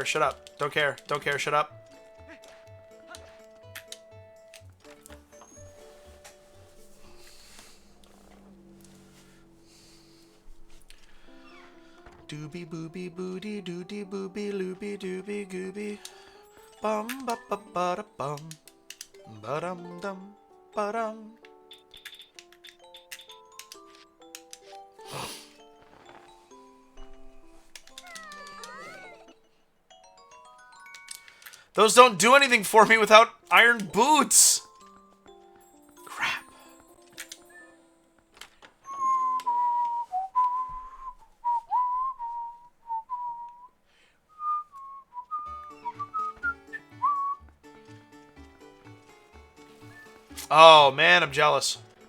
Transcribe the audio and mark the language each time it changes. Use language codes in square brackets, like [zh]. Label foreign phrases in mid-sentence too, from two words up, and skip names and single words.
[en] Shut up. Don't care. Don't care. Shut up. Doobie booby booty doody booby loopy dooby gooby. Bum ba ba ba da bum. Ba dum dum ba dum. Those don't do anything for me without iron boots. Crap. Oh, man, I'm jealous.